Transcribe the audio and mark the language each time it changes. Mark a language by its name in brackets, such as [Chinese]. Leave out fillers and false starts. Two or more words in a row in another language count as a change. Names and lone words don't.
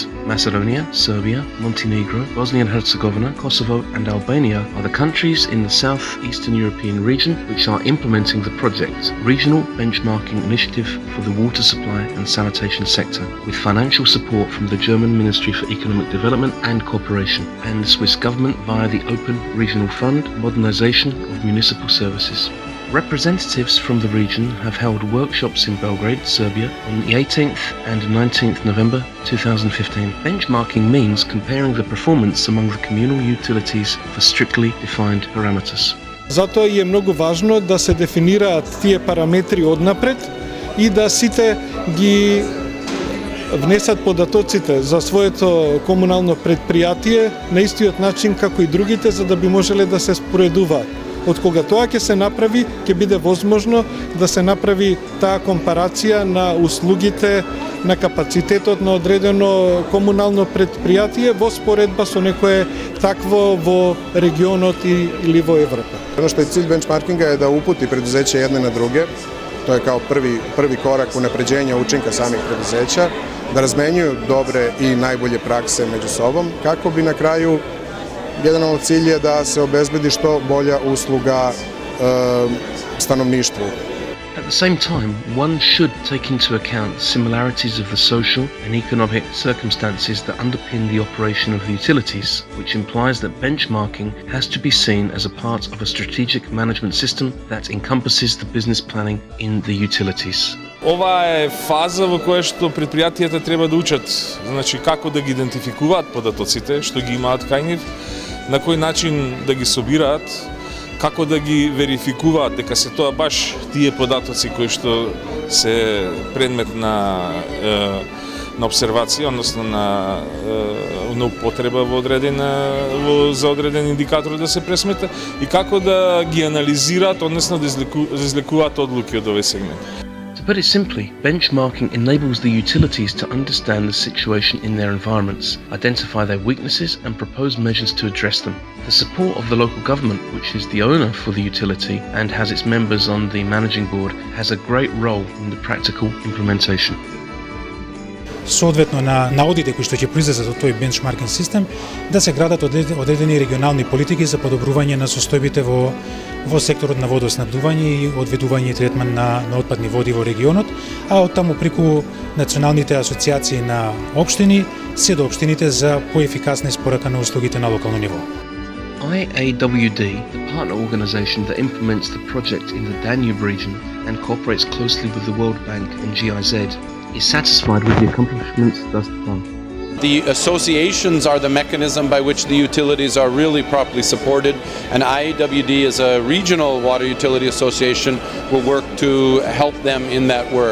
[English] Macedonia, Serbia, Montenegro, Bosnia and Herzegovina, Kosovo and Albania are the countries in the southeastern European region which are implementing the project, Regional Benchmarking Initiative for the Water Supply and Sanitation Sector, with financial support from the German Ministry for Economic Development and Cooperation and the Swiss government via the Open Regional Fund, Modernization of Municipal Services. Representatives from the region have held workshops in Belgrade, Serbia on the 18th and 19th November 2015. Benchmarking means comparing the performance among the communal utilities for strictly defined parameters. [Macedonian] Затоа е многу важно да се дефинираат тие параметри однапред и да сите ги внесат податоците за своето комунално предпријатие на истиот начин како и другите, за да би можеле да се споредуваат. Од кога тоа ќе се направи, ќе биде возможно да се направи таа компарација на услугите, на капацитетот на одредено комунално предпријатие во споредба со некое такво во регионот или во Европа. [Serbian] Ono što je cilj benchmarkinga je da uputi preduzeća jedne na druge, to je kao prvi korak unapređenja učinka samih preduzeća, da razmenjuju dobre i najbolje prakse među sobom, kako bi na kraju jedan cilj je da se obezbedi što bolja usluga stanovništvu. [English] At the same time, one should take into account similarities of the social and economic circumstances that underpin the operation of the utilities, which implies that benchmarking has to be seen as a part of a strategic management system that encompasses the business planning in the utilities. [Macedonian] Ова е фаза во која што предпријатијата треба да учат, значи како да ги идентификуваат податоците што ги имаат кај нив, на кој начин да ги собираат, како да ги верификуваат дека се тоа баш тие податоци кои што се предмет на обсервација, односно на употреба за одреден индикатор да се пресмета и како да ги анализираат, односно да излекуваат одлуки од овој сегмент. [English] To put it simply, benchmarking enables the utilities to understand the situation in their environments, identify their weaknesses and propose measures to address them. The support of the local government, which is the owner for the utility and has its members on the managing board, has a great role in the practical implementation. [Macedonian] Соодветно на наодите кои што ќе произлезат од тој бенчмаркинг систем, да се градат одредени регионални политики за подобрување на состојбите во секторот на водоснабдување и одведување и третман на отпадни води во регионот, а оттаму преку националните асоциации на општини, се до општините за поефикасна испорака на услугите на локално ниво. [English] IAWD, the partner organization that implements the project in the Danube region and cooperates closely with the World Bank and GIZ, is satisfied with the accomplishments thus far. The associations are the mechanism by which the utilities are really properly supported, and IAWD as a regional water utility association will work to help them in that work.